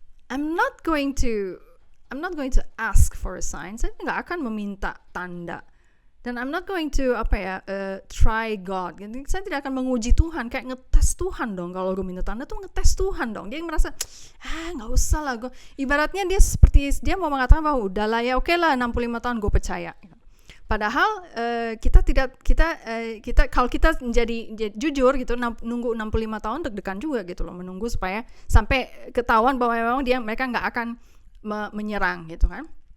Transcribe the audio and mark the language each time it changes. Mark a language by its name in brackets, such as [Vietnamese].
[English] I'm not going to ask for a sign. [Indonesian] Saya nggak akan meminta tanda. [English] Dan I'm not going to try God. [Indonesian] Saya tidak akan menguji Tuhan, kayak ngetes Tuhan dong. Kalau gue minta tanda tuh ngetes Tuhan dong. Dia merasa nggak usah lah gue. Ibaratnya dia mau mengatakan bahwa udahlah ya, oke lah 65 tahun gue percaya. Padahal kita kalau kita menjadi jujur gitu, nunggu 65 tahun deg-degan juga gitu loh, menunggu supaya sampai ketahuan bahwa memang mereka nggak akan menyerang gitu kan.